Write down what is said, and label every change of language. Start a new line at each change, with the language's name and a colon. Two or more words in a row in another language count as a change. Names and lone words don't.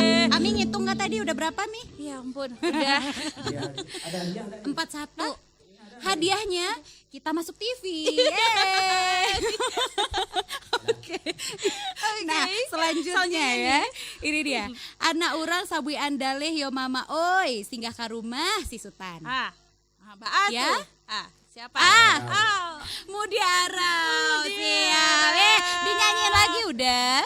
Indonesian: Ami ngitung nggak tadi udah berapa Mi? Ya ampun, udah. 4-1. Hadiahnya kita masuk TV. Oke. Nah, selanjutnya ya. Ini dia.
Minangkabau: Anak urang sabui andaleh yo mama oi singgah ka rumah si Sutan. Baat
Indonesian: ya? Siapa? Mudiara. Siap. Dinyanyiin lagi udah.